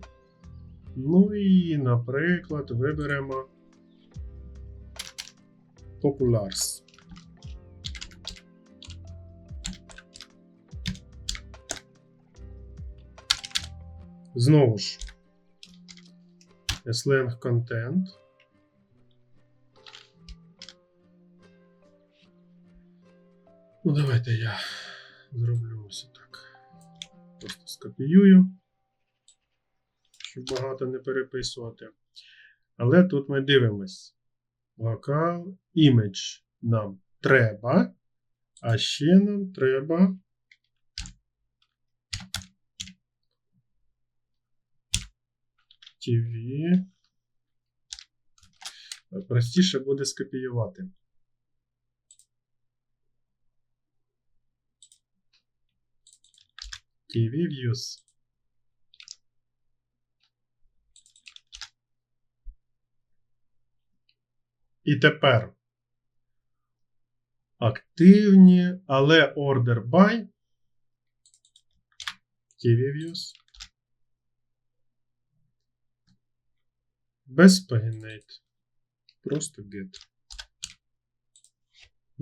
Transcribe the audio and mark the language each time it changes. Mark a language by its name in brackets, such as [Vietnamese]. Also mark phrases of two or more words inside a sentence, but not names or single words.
[Ukrainian] Ну і, наприклад, виберемо Populars. Знову ж [English] slang content. [Ukrainian] Ну, давайте я зроблю ось так. Просто скопіюю, щоб багато не переписувати. Але тут ми дивимось. [English] Local image [Ukrainian] нам треба, а ще нам треба TV. Простіше буде скопіювати. [English] TV views. [Ukrainian] І тепер активні, але [English] order by TV views [Ukrainian] без paginate. Просто get.